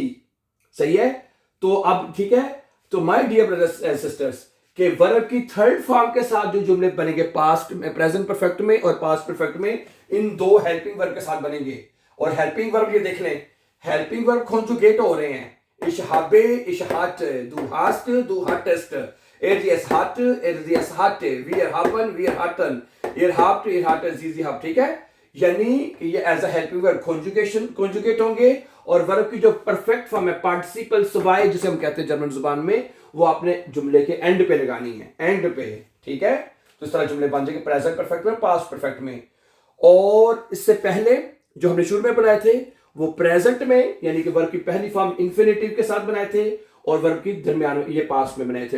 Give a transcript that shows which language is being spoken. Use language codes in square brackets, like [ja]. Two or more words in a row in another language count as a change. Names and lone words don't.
[ur] صحیح ہے. تو اب ٹھیک ہے، تو [en] my dear brothers and sisters, [ur] کے ورب کی [en] third form [ur] کے ساتھ جو جملے بنیں گے پاسٹ میں, [en] present perfect [ur] میں اور [en] past perfect [ur] میں، ان 2 [en] helping verb [ur] کے ساتھ بنیں گے. اور [en] helping verb [ur] یہ دیکھ لیں, [en] helping verb conjugate [ur] ہو رہے ہیں. [de] Ich habe, ich hatte, du hast, du hattest, es hatte, es hatte, wir haben, wir hatten, ihr habt, ihr hattet, sie habt। [ur] ٹھیک ہے، یعنی یہ [en] as a helping verb conjugate [ur] ہوں گے، اور ورب کی جو [en] perfect form [ur] ہے [de] Partizip zwei [ur] جسے ہم کہتے ہیں جرمن زبان میں، وہ آپ نے جملے کے اینڈ پہ لگانی ہے، اینڈ پہ. ٹھیک ہے، تو اس طرح جملے بن جائیں گے [en] present perfect [ur] میں, [en] past perfect [ur] میں. اور اس سے پہلے جو ہم نے شروع میں بنائے تھے وہ پریزنٹ میں، یعنی کہ ورب کی پہلی [en] form infinitive [ur] کے ساتھ بنائے تھے، اور ورب کی درمیان میں یہ پاسٹ میں بنائے تھے.